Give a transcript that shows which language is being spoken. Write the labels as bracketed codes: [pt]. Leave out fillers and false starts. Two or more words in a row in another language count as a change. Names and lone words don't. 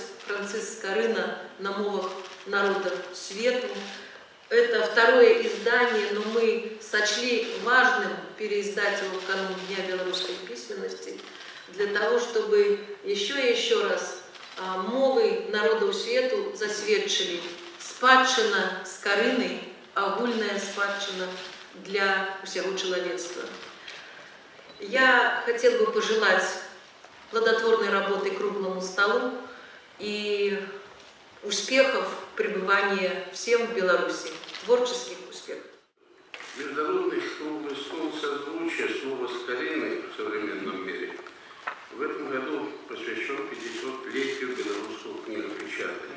[ru] Франциск Скорина «На мовах народов свету». Это второе издание, но мы сочли важным переиздать его в канун Дня белорусской письменности, для того, чтобы еще и еще раз [be] мовы народов свету засведчили спадщина Скорины, агульная спадщина [ru] для всего человечества. Я хотела бы пожелать плодотворной работы круглому столу и успехов пребывания всем в Беларуси, творческих успехов. Международный круглый стол созвучия слова «Скорины» в современном мире в этом году посвящен 500-летию белорусского книгопечатания.